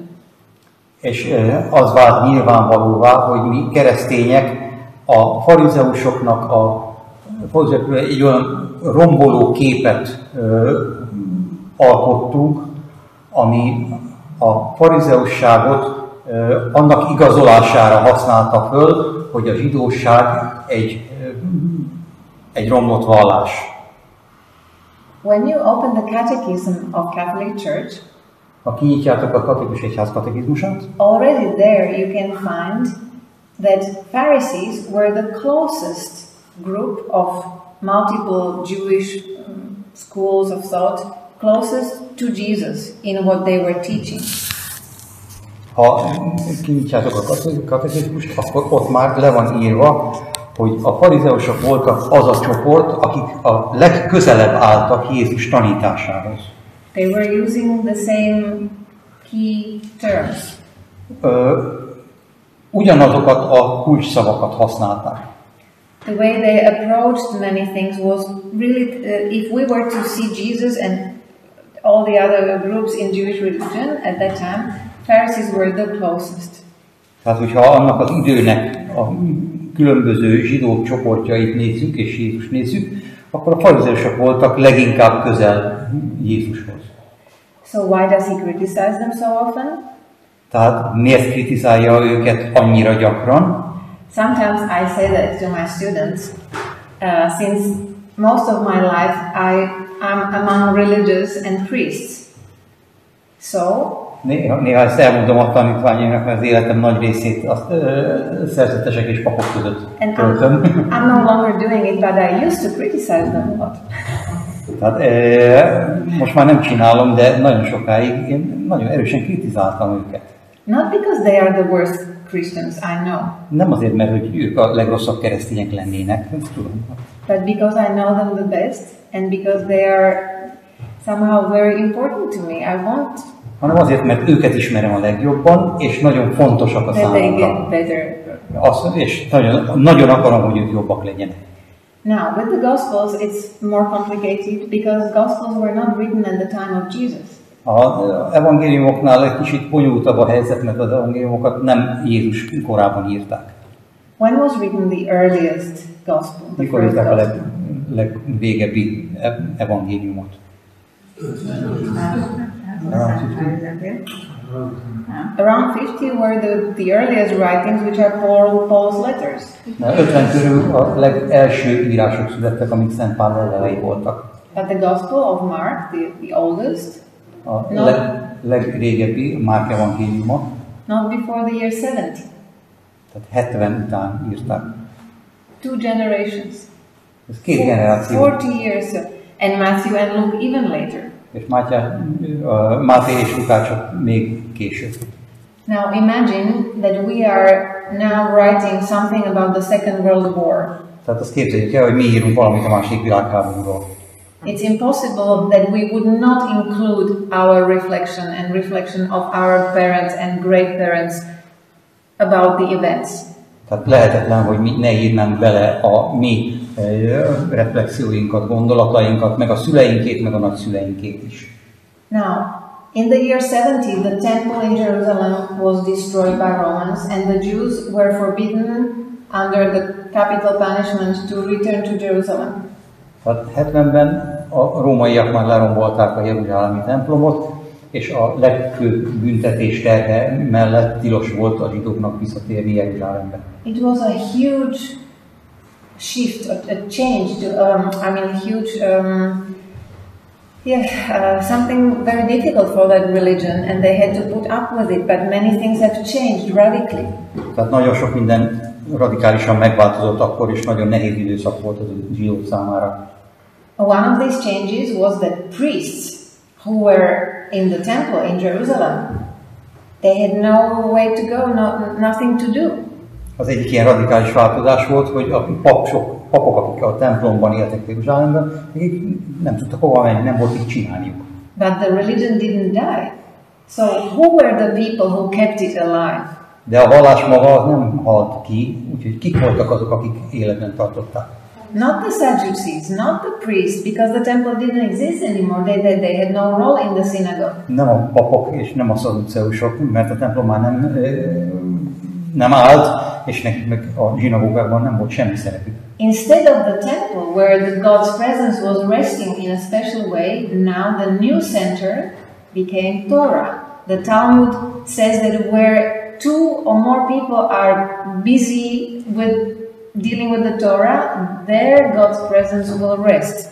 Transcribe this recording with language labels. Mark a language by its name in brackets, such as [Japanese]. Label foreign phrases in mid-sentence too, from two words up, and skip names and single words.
[Hungarian] És az vált nyilvánvalóvá, hogy mi keresztények a farizeusoknak egy olyan romboló képet alkottunk, ami a farizeusságot annak igazolására használta föl, hogy a zsidóság egy romlott vallás. [English] When you open the Catechism of Catholic Church, [Hungarian] ha kinyitjátok a katolikus egyház katekizmusát, [English] already there you can find that Pharisees were the closest group of multiple Jewish schools of thought, closest to Jesus in what they were teaching. [Hungarian] Ha kinyitjátok a katekizmust, akkor ott már le van írva, hogy a farizeusok voltak az a csoport, akik a legközelebb álltak Jézus tanításához. [English] They were using the same key terms. [Hungarian] Ugyanazokat a kulcsszavakat használták. [English] The way they approached many things was really, if we were to see Jesus and all the other groups in Jewish religion at that time, Pharisees were the closest. [Hungarian] Tehát, hogyha annak az időnek a különböző zsidó csoportjait nézzük és Jézus nézzük, akkor a farizeusok voltak leginkább közel Jézushoz. [English] So why does he criticize them so often? [Hungarian] Tehát miért kritizálja őket annyira gyakran? [English] Sometimes I say that to my students, since most of my life I'm among religious and priests. So [Hungarian] Néha ezt elmondom a tanítványaimnak, mert az életem nagy részét azt szerzetesek és papok között töltöm. [English] I'm no longer doing it, but I used to criticize them a lot. [Hungarian] Tehát most már nem csinálom, de nagyon sokáig én nagyon erősen kritizáltam őket. [English] Not because they are the worst Christians, I know. [Hungarian] Nem azért, mert hogy ők a legrosszabb keresztények lennének, ezt tudom. [English] But because I know them the best, and because they are somehow very important to me, I want. [Hungarian] Hanem azért, mert őket ismerem a legjobban, és nagyon fontosak a számomra. És nagyon akarom, hogy ők jobbak legyenek. [English] Now, with the Gospels, it's more complicated because Gospels were not written at the time of Jesus. [Hungarian] Az evangéliumoknál egy kicsit bonyolultabb a helyzet, mert az evangéliumokat nem Jézus korában írták. [English] When was written the earliest Gospel? [Hungarian] Mikor írták a legvégebbi evangéliumot? [English] Around 50 were the earliest writings, which are Paul's letters. [Hungarian] 50 körül a legelső írások születtek, amik Szent Pál levelei voltak. [English] But the Gospel of Mark, the oldest, [Hungarian] a legrégebbi Márk evangéliuma. [English] Not before the year 70. [Hungarian] Tehát 70 után írták. [English] 2 generations. [Hungarian] Ez 2 generáció. [English] 40 years. And Matthew and Luke even later. [Hungarian] És Máté és Lukács még később. [English] Now imagine that we are now writing something about the Second World War. [Hungarian] Tehát azt képzeljük el, hogy mi írunk valamit a második világháborúról. [English] It's impossible that we would not include our reflection of our parents and great-parents about the events. [Hungarian] Tehát lehetetlen, hogy mi ne írnánk bele a mi reflexióinkat, gondolatainkat, meg a szüleinkét, meg a nagyszüleinkét is. [English] Now, in the year 70, the temple in Jerusalem was destroyed by Romans, and the Jews were forbidden under the capital punishment to return to Jerusalem. [Hungarian] Tehát 70-ben a rómaiak már lerombolták a jeruzsálemi templomot, és a legfőbb büntetés terhe mellett tilos volt a zsidóknak visszatérni Jeruzsálembe. [English] It was a huge shift, a change to, huge, something very difficult for that religion, and they had to put up with it, but many things have changed radically. [Hungarian] Tehát nagyon sok minden radikálisan megváltozott akkor, és nagyon nehéz időszak volt az zsidók számára. [English] One of these changes was that priests who were in the temple in Jerusalem, they had no way to go, nothing to do. [Hungarian] Az egyik ilyen radikális változás volt, hogy a papok, akik a templomban éltek Jeruzsálemben, nem tudtak hova menni, nem volt mit csinálniuk. [English] But the religion didn't die. So who were the people who kept it alive? [Hungarian] De a vallás maga nem halt ki, úgyhogy kik voltak azok, akik életben tartották? [English] Not the Sadducees, not the priests, because the temple didn't exist anymore. They had no role in the synagogue. [Hungarian] Nem a papok és nem a szadduceusok, mert a templom már nem állt, és nekik meg a zsinagógákban nem volt semmi szerepük. [English] Instead of the temple, where the God's presence was resting in a special way, now the new center became Torah. The Talmud says that where two or more people are busy with dealing with the Torah, there God's presence will rest.